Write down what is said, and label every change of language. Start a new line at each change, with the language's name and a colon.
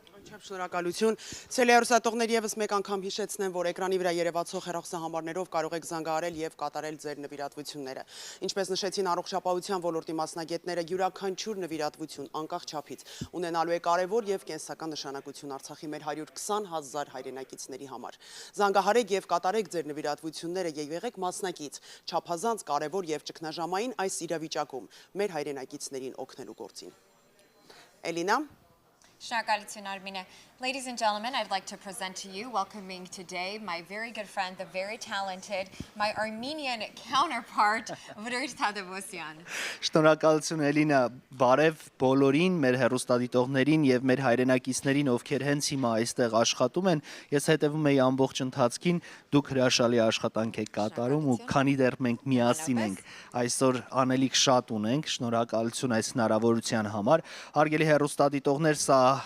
Armenian: Չափ շնորհակալություն։ Ցելիարուսատողներ եւս մեկ անգամ հիշեցնեմ, որ էկրանի վրա երևացող հեռախոսահամարներով կարող եք զանգահարել եւ կատարել ձեր նվիրատվությունները։ Ինչպես նշեցին առողջապահության ոլորտի մասնագետները, յուրաքանչյուր նվիրատվություն անկախ չափից ունենալու է կարևոր եւ կենսական նշանակություն Արցախի մեր 120,000 հայրենակիցների համար։ Զանգահարեք եւ կատարեք ձեր նվիրատվությունները եւ եղեք մասնակից չափազանց կարևոր եւ ճգնաժամային այս իրավիճակում մեր հայրենակիցներին օգնելու գործին։ Էլինա Shnakalutun Armine.
English: Ladies and gentlemen, I'd like to present to you, welcoming today, my very good friend, the very talented, my Armenian counterpart, Vruit Tadevosyan.
Armenian: Շնորհակալություն Էլինա, բարև բոլորին, մեր հեռուստադիտողներին եւ մեր հայրենակիցներին, ովքեր հենց հիմա այստեղ աշխատում են։ Ես հետևում եի ամբողջ ընթացքին, դուք հրաշալի աշխատանք եք կատարում ու քանի դեռ մենք միասին ենք, այսօր անելիք շատ ունենք, շնորհակալություն այս հնարավորության համար։ Հարգելի հեռուստադիտողներ, սա